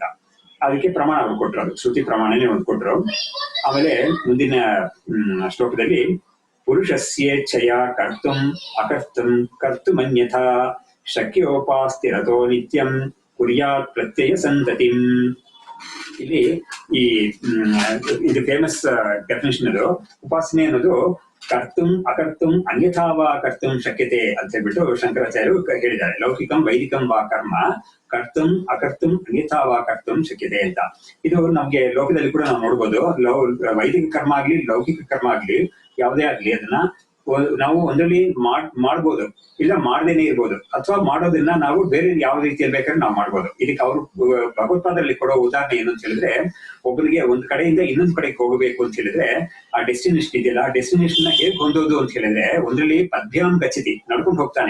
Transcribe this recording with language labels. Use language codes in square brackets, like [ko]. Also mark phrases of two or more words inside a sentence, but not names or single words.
[kn] ಅದಕ್ಕೆ ಪ್ರಮಾಣ ಅವ್ರು ಕೊಟ್ರು, ಅದು ಶ್ರುತಿ ಪ್ರಮಾಣನೇ ಒಂದು ಕೊಟ್ರು. ಆಮೇಲೆ ಮುಂದಿನ ಶ್ಲೋಕದಲ್ಲಿ [sa] ಪುರುಷಸ್ಯೇಚ್ಛಯ ಕರ್ತುಂ ಅಕರ್ತುಂ ಕರ್ತುಮನ್ಯಥಾ ಶಕ್ಯೋಪಾಸ್ತಿರತೋ ನಿತ್ಯಂ ಕುರ್ಯಾತ್ ಪ್ರತ್ಯಯ ಸಂತತಿಂ. [kn] ಇಲ್ಲಿ ಇದು [en] famous definition. [kn] ಅದು ಉಪಾಸನೆ ಅನ್ನೋದು [sa] ಕರ್ತುಂ ಅಕರ್ತುಂ ಅನ್ಯಥಾವಾ ಕರ್ತುಂ ಶಕ್ಯತೆ [kn] ಅಂತ ಹೇಳ್ಬಿಟ್ಟು ಶಂಕರಾಚಾರ್ಯರು ಹೇಳಿದ್ದಾರೆ. [sa] ಲೌಕಿಕಂ ವೈದಿಕಂ ವಾ ಕರ್ಮ ಕರ್ತುಂ ಅಕರ್ತುಂ ಅನ್ಯಥಾವಾ ಕರ್ತುಂ ಶಕ್ಯತೆ ಅಂತ. [kn] ಇದು ನಮ್ಗೆ ಲೋಕದಲ್ಲಿ ಕೂಡ ನಾವು ನೋಡ್ಬೋದು. ವೈದಿಕ ಕರ್ಮ ಆಗ್ಲಿ ಲೌಕಿಕ ಕರ್ಮ ಆಗ್ಲಿ ಯಾವುದೇ ಆಗ್ಲಿ ಅದನ್ನ ನಾವು ಒಂದ್ರಲ್ಲಿ ಮಾಡ್ಬೋದು, ಇಲ್ಲ ಮಾಡದೇನೆ ಇರ್ಬೋದು, ಅಥವಾ ಮಾಡೋದನ್ನ ನಾವು ಬೇರೆ ಯಾವ ರೀತಿಯಲ್ಲಿ ಬೇಕಾದ್ರೆ ನಾವು ಮಾಡ್ಬೋದು. ಇದಕ್ಕೆ ಅವರು ಭಗವತ್ಪಾದರಲ್ಲಿ ಕೊಡೋ ಉದಾಹರಣೆ ಏನು ಅಂತ ಹೇಳಿದ್ರೆ, ಒಬ್ಬರಿಗೆ ಒಂದ್ ಕಡೆಯಿಂದ ಇನ್ನೊಂದ್ ಕಡೆಗೆ ಹೋಗಬೇಕು ಅಂತ ಹೇಳಿದ್ರೆ ಆ ಡೆಸ್ಟಿನೇಷನ್ ಇದೆಯಲ್ಲ, ಆ ಡೆಸ್ಟಿನೇಷನ್ ಹೇಗೆ ಹೊಂದೋದು ಅಂತ ಹೇಳಿದ್ರೆ, ಒಂದ್ರಲ್ಲಿ [sa] ಪದ್ಯಾಂ ಗಚ್ಚತಿ, [kn] ನಡ್ಕೊಂಡು ಹೋಗ್ತಾನೆ.